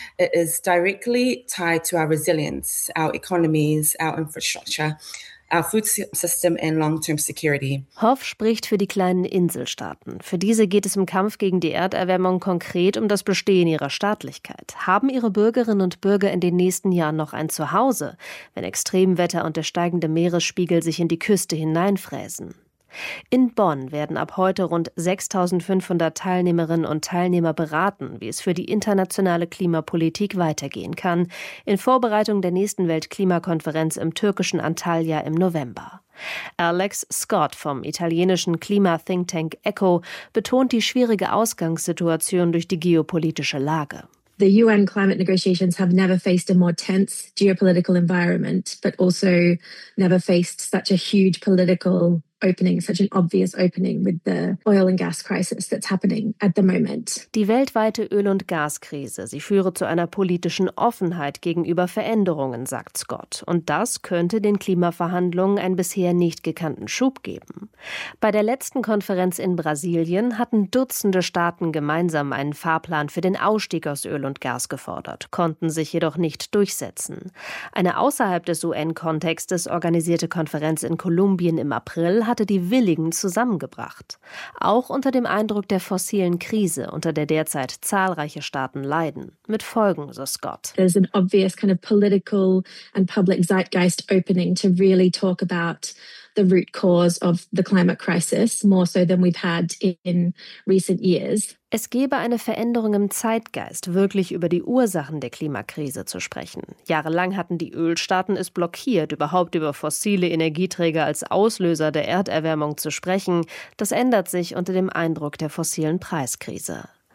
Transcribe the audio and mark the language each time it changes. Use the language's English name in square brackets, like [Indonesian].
[English] It is directly tied to our resilience, our economies, our infrastructure, our food system and long-term security. [German] Hoff spricht für die kleinen Inselstaaten. Für diese geht es im Kampf gegen die Erderwärmung konkret um das Bestehen ihrer Staatlichkeit. Haben ihre Bürgerinnen und Bürger in den nächsten Jahren noch ein Zuhause, wenn Extremwetter und der steigende Meeresspiegel sich in die Küste hineinfräsen? In Bonn werden ab heute rund 6.500 Teilnehmerinnen und Teilnehmer beraten, wie es für die internationale Klimapolitik weitergehen kann, in Vorbereitung der nächsten Weltklimakonferenz im türkischen Antalya im November. Alex Scott vom italienischen Klima-Thinktank ECHO betont die schwierige Ausgangssituation durch die geopolitische Lage. [English] The UN climate negotiations have never faced a more tense geopolitical environment, but also never faced such a huge political opening, such an obvious opening with the oil and gas crisis that's happening at the moment. [German] Die weltweite Öl- und Gaskrise, sie führe zu einer politischen Offenheit gegenüber Veränderungen, sagt Scott. Und das könnte den Klimaverhandlungen einen bisher nicht gekannten Schub geben. Bei der letzten Konferenz in Brasilien hatten Dutzende Staaten gemeinsam einen Fahrplan für den Ausstieg aus Öl und Gas gefordert, konnten sich jedoch nicht durchsetzen. Eine außerhalb des UN-Kontextes organisierte Konferenz in Kolumbien im April hatte die Willigen zusammengebracht. Auch unter dem Eindruck der fossilen Krise, unter der derzeit zahlreiche Staaten leiden. Mit Folgen, so Scott. [English] There's an obvious kind of political and public zeitgeist opening to really talk about the root cause of the climate crisis, more so than we've had in recent years. [German] Es gebe eine Veränderung im Zeitgeist, wirklich über die Ursachen der Klimakrise zu sprechen. Jahrelang hatten die Ölstaaten es blockiert, überhaupt über fossile Energieträger als Auslöser der Erderwärmung zu sprechen. Das ändert sich unter dem Eindruck der fossilen Preiskrise.